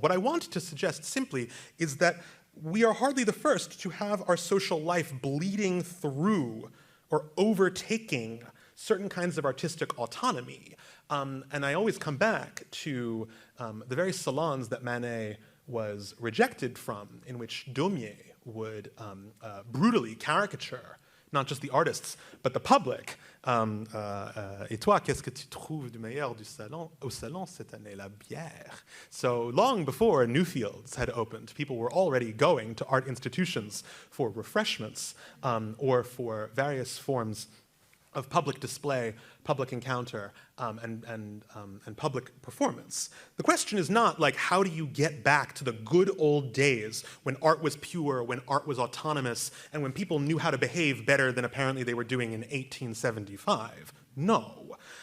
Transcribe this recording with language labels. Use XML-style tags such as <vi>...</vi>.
<en>What I want to suggest simply is that we are hardly the first to have our social life bleeding through or overtaking certain kinds of artistic autonomy. And I always come back to the very salons that Manet was rejected from, in which Daumier would brutally caricature not just the artists, but the public.</en> <fr>Et toi, qu'est-ce que tu trouves du meilleur du salon? Au salon cette année, la bière.</fr> <en>So long before Newfields had opened, people were already going to art institutions for refreshments or for various forms of public display, public encounter, and public performance. The question is not like, how do you get back to the good old days when art was pure, when art was autonomous, and when people knew how to behave better than apparently they were doing in 1875? No.</en>